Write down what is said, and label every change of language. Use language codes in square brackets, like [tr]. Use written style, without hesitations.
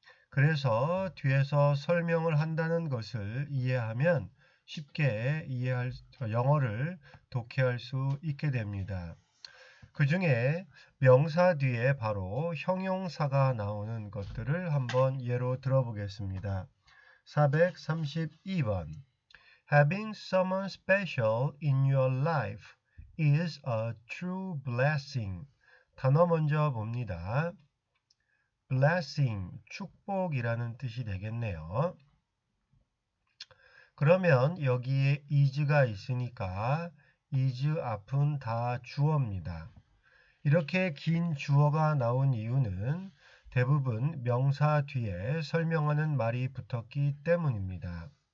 [ko] 그래서 뒤에서 설명을 한다는 것을 이해하면 쉽게 영어를 독해할 수 있게 됩니다. 그 중에 명사 뒤에 바로 형용사가 나오는 것들을 한번 예로 들어보겠습니다. 432번. [en] Having someone special in your life is a true blessing. [ko] 단어 먼저 봅니다. blessing, 축복이라는 뜻이 되겠네요. 그러면 여기에 is가 있으니까 is 앞은 다 주어입니다. 이렇게 긴 주어가 나온 이유는 대부분 명사 뒤에 설명하는 말이 붙었기 때문입니다.